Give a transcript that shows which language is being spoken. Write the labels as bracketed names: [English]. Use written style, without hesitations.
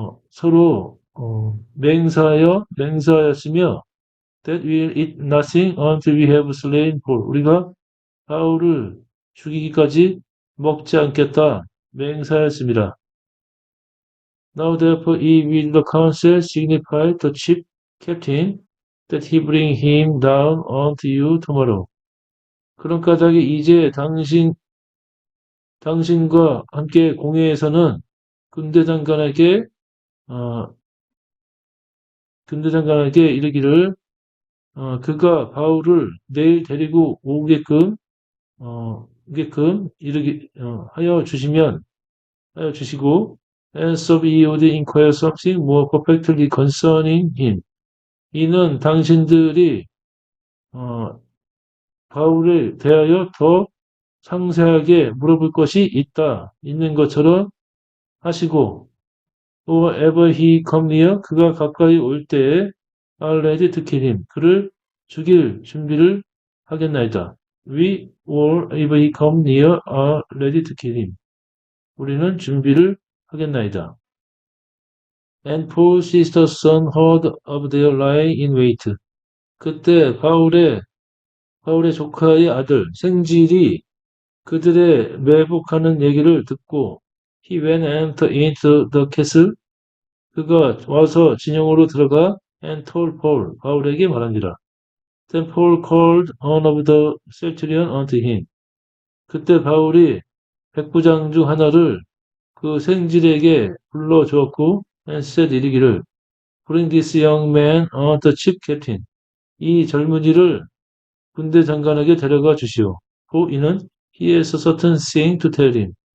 [Korean] 서로 맹세하였으며 [English] that we will eat nothing until we have slain Paul [Korean] 우리가 바울을 죽이기까지 먹지 않겠다 맹세하였습니다. [English] Now therefore he with the council signified the chief captain that he bring him down unto you tomorrow. [Korean] 그런 까닭에 이제 당신과 함께 공회에서는 군대 장관에게 이르기를 그가 바울을 내일 데리고 오게끔 하여 주시고 [English] and so we would inquire something more perfectly concerning him. [Korean] 이는 당신들이 바울에 대하여 더 상세하게 물어볼 것이 있는 것처럼 하시고 [English] or ever he come near [Korean] 그가 가까이 올 때에 [English] are ready to kill him [Korean] 그를 죽일 준비를 하겠나이다. [English] We or ever he come near are ready to kill him [Korean] 우리는 준비를 하겠나이다. [English] And Paul's sister's son heard of their lying in wait. [Korean] 그때 바울의 조카의 아들 생질이 그들의 매복하는 얘기를 듣고 [English] he went and into the castle. [Korean] 그가 와서 진영으로 들어가 [English] and told Paul [Korean] 바울에게 말한지라. [English] Then Paul called one of the centurion unto him. [Korean] 그때 바울이 백부장 중 하나를 그 생질에게 불러 주었고 [English] and said [Korean] 이르기를 [English] Bring this young man unto the chief captain. [Korean] 이 젊은이를 군대 장관에게 데려가 주시오. 이는 [English] he has a certain thing to tell him.